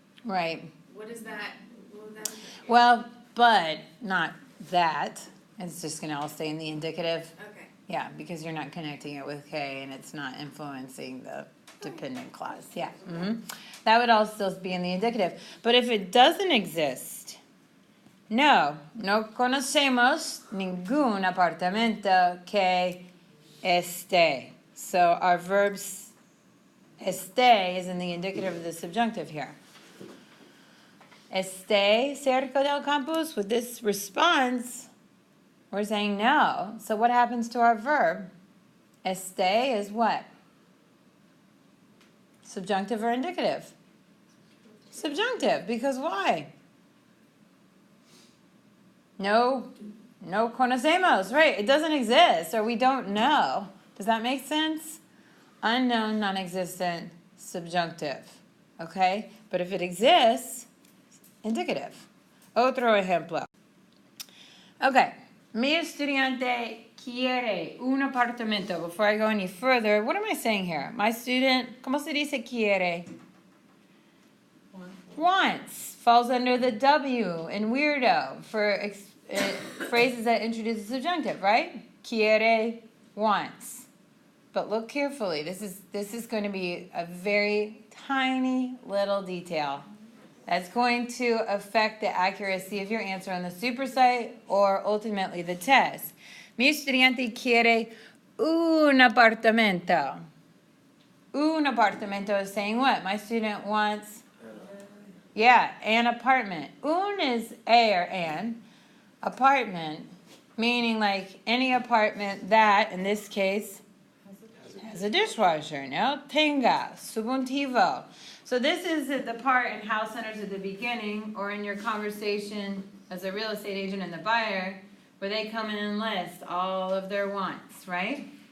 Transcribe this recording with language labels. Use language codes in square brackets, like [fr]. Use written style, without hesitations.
[en] Right. What is that? What would that mean? Well, but not that. It's just going to all stay in the indicative. Okay. Yeah, because you're not connecting it with K and it's not influencing the dependent clause. Yeah. That would all still be in the indicative. But if it doesn't exist, [es] no conocemos ningún apartamento que esté. [en] So our verbs esté is in the indicative of the subjunctive here. [es] Esté cerca del campus. [en] With this response, we're saying no. So what happens to our verb? Esté is what? Subjunctive or indicative? Subjunctive, because why? [es] No conocemos, [en] right? It doesn't exist, or we don't know. Does that make sense? Unknown, non-existent, subjunctive. Okay? But if it exists, indicative. [es] Otro ejemplo. [en] Okay. [es] Mi estudiante quiere un apartamento. [en] Before I go any further, what am I saying here? My student, [es] ¿cómo se dice quiere? [en] Wants. Falls under the W in weirdo for phrases that introduce a subjunctive, right? Quiere, wants. But look carefully. This is going to be a very tiny little detail that's going to affect the accuracy of your answer on the supersite or ultimately the test. [es] Mi estudiante quiere un apartamento. Un apartamento [en] is saying what? My student wants, yeah, an apartment. Un is a or an. Apartment, meaning like any apartment that, in this case, has a dishwasher. No? [es] Tenga, subjuntivo. [en] So this is the part in house centers at the beginning or in your conversation as a real estate agent and the buyer where they come in and list all of their wants, right?